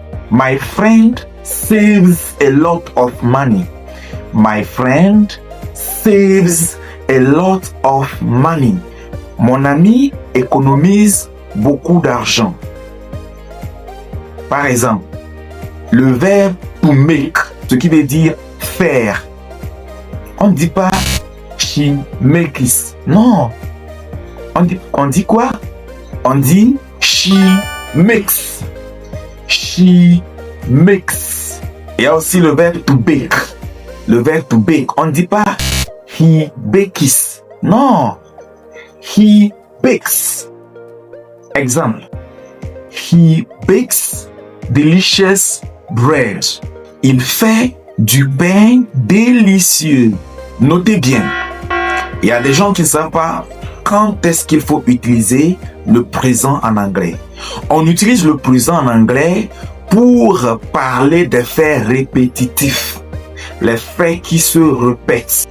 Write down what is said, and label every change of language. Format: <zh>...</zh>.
<en>My friend saves a lot of money. My friend saves a lot of money.</en> <fr>Mon ami économise beaucoup d'argent. Par exemple, le verbe</fr> <en>to make,</en> <fr>ce qui veut dire faire. On ne dit pas</fr> <en>she makes.</en> <fr>Non. On dit quoi? On dit</fr> <en>she makes. She makes.</en> <fr>Il y a aussi le verbe</fr> <en>to bake.</en> <fr>Le verbe</fr> <en>to bake.</en> <fr>On ne dit pas</fr> <en>he bakes.</en> <fr>Non.</fr> <en>He bakes.</en> <fr>Exemple.</fr> <en>He bakes delicious bread.</en> <fr>Il fait du pain délicieux. Notez bien. Il y a des gens qui ne savent pas quand est-ce qu'il faut utiliser le présent en anglais. On utilise le présent en anglais pour parler des faits répétitifs, les faits qui se répètent.</fr>